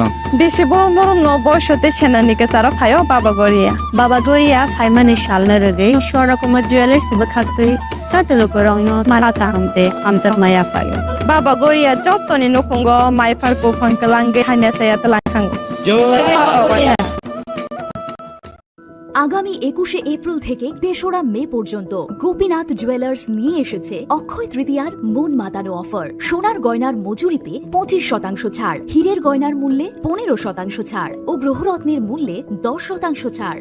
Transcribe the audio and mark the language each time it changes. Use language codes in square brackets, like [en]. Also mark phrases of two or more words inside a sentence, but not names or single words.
[trp] बेसे बरम बरम न बयसते सेनानिके सारा फायो बाबा गोरिया फाइमानि सालनो रगे स्वरकुमा ज्वेलर्स बखाते सातलो करंनो माराता हमते हमजक माया फायो बाबा गोरिया जतनि नखंगो माइफारको फंकलांगे हाने साया तलाखांगो [bn] আগামী 21শে এপ্রিল থেকে ৩রা মে পর্যন্ত গোপীনাথ জুয়েলার্স নিয়ে এসেছে অক্ষয় তৃতীয়ার মন মাতানো অফার। সোনার গয়নার মজুরিতে 25% ছাড়, হীরের গয়নার মূল্যে 15% ছাড় ও গ্রহরত্নের মূল্যে 10% ছাড়।